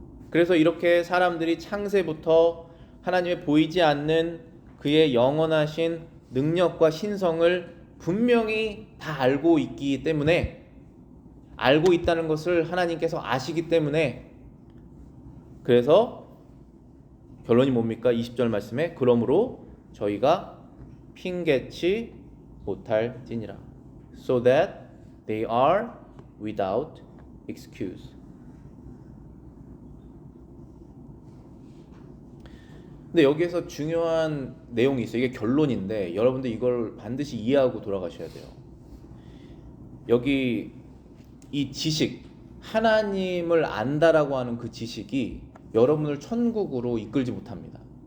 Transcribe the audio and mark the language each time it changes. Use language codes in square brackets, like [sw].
[ko] 그래서 이렇게 사람들이 창세부터 하나님의 보이지 않는 그의 영원하신 능력과 신성을 분명히 다 알고 있기 때문에 알고 있다는 것을 하나님께서 아시기 때문에 그래서 결론이 뭡니까? 20절 말씀에 그러므로 저희가 핑계치 못할지니라. [en] So that they are without excuse. [ko] 근데 여기에서 중요한 내용이 있어요. 이게 결론인데 여러분들 이걸 반드시 이해하고 돌아가셔야 돼요. 여기 이 지식, 하나님을 안다라고 하는 그 지식이 여러분을 천국으로 이끌지 못합니다.